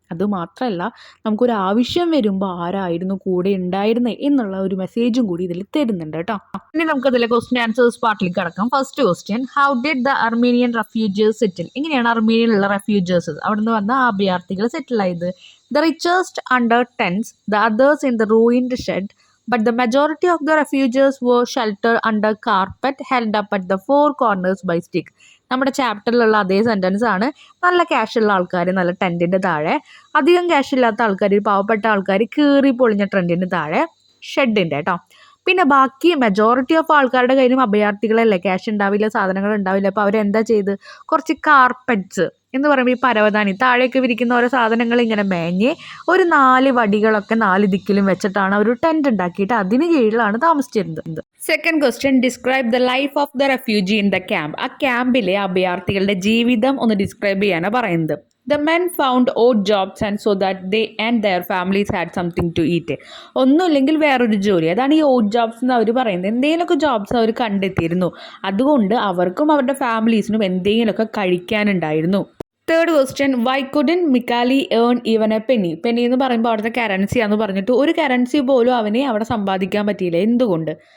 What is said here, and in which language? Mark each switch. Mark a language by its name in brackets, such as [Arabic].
[Malayalam] അതുമാത്രമല്ല, നമുക്കൊരു ആവശ്യം വരുമ്പോൾ ആരായിരുന്നു കൂടെ ഉണ്ടായിരുന്നത് എന്നുള്ള ഒരു മെസ്സേജും കൂടി ഇതിൽ തരുന്നുണ്ട് കേട്ടോ. ഇനി നമുക്കതിലെ ക്വസ്റ്റ്യൻ ആൻസേഴ്സ് പാർട്ടിലേക്ക് കടക്കാം. [English] First question, how did the Armenian refugees settle? [Malayalam] എങ്ങനെയാണ് അർമീനിയയിലുള്ള റെഫ്യൂജേഴ്സ്, അവിടെ നിന്ന് വന്ന അഭയാർത്ഥികൾ സെറ്റിൽ ആയത്? [English] The richest under tents, the others in the ruined shed, but the majority of the refugees were sheltered under carpet held up at the four corners by stick. [Malayalam] നമ്മുടെ ചാപ്റ്ററിലുള്ള അതേ sentence ആണ്. നല്ല ക്യാഷുള്ള ആൾക്കാർ നല്ല ടെൻറ്റിൻ്റെ താഴെ, അധികം ക്യാഷില്ലാത്ത ആൾക്കാർ, പാവപ്പെട്ട ആൾക്കാർ കീറി പൊളിഞ്ഞ ടെൻറ്റിൻ്റെ താഴെ ഷെഡിൻ്റെ കേട്ടോ. പിന്നെ ബാക്കി മെജോറിറ്റി ഓഫ് ആൾക്കാരുടെ കയ്യിലും അഭയാർത്ഥികളല്ലേ, ക്യാഷ് ഉണ്ടാവില്ല, സാധനങ്ങൾ ഉണ്ടാവില്ല. അപ്പോൾ അവരെന്താ ചെയ്ത്, കുറച്ച് കാർപ്പറ്റ്സ് എന്ന് പറയുമ്പോൾ ഈ പരവതാനി താഴേക്ക് വിരിക്കുന്ന ഓരോ സാധനങ്ങൾ ഇങ്ങനെ മേഞ്ഞ് ഒരു 4 വടികളൊക്കെ 4 ദിക്കിലും വെച്ചിട്ടാണ് അവർ ടെൻറ്റ് ഉണ്ടാക്കിയിട്ട് അതിന് കീഴിലാണ് താമസിച്ചിരുന്നത്. [English] Second question, describe the life of the refugee in the camp. [Malayalam] ആ ക്യാമ്പിലെ അഭയാർത്ഥികളുടെ ജീവിതം ഒന്ന് ഡിസ്ക്രൈബ് ചെയ്യാനാണ് പറയുന്നത്. [English] The men found odd jobs and so that they and their families had something to eat. [Malayalam] ഒന്നുമില്ലെങ്കിൽ വേറൊരു ജോലി, അതാണ് ഈ ഓഡ് ജോബ്സ് എന്ന് അവർ പറയുന്നത്. എന്തെങ്കിലുമൊക്കെ ജോബ്സ് അവർ കണ്ടെത്തിയിരുന്നു, അതുകൊണ്ട് അവർക്കും അവരുടെ ഫാമിലീസിനും എന്തെങ്കിലുമൊക്കെ കഴിക്കാനുണ്ടായിരുന്നു. [English] Third question, why couldn't Mikali earn even a penny? [Malayalam] Penny എന്ന് പറയുമ്പോൾ അവിടുത്തെ കറൻസിയാന്ന് പറഞ്ഞിട്ട് ഒരു കറൻസി പോലും അവനെ അവിടെ സമ്പാദിക്കാൻ പറ്റിയില്ല. എന്തുകൊണ്ട്?